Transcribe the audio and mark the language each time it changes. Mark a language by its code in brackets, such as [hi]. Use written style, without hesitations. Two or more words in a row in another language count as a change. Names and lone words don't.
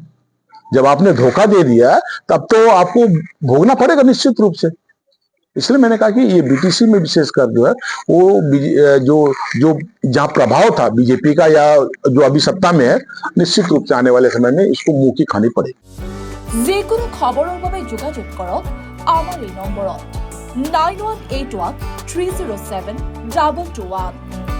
[hi] जब आपने धोखा दे दिया तब तो आपको भोगना पड़ेगा निश्चित रूप से। इसलिए मैंने कहा कि ये बीटीसी में विशेषकर जो है वो जो जहां प्रभाव था बीजेपी का या जो अभी सत्ता में है, निश्चित रूप से आने वाले समय में इसको मुंह की खानी पड़ेगी। [as] যিকোনো খবৰৰ বাবে যোগাযোগ কৰক আমাৰ এই নম্বৰত 9181 307 2221।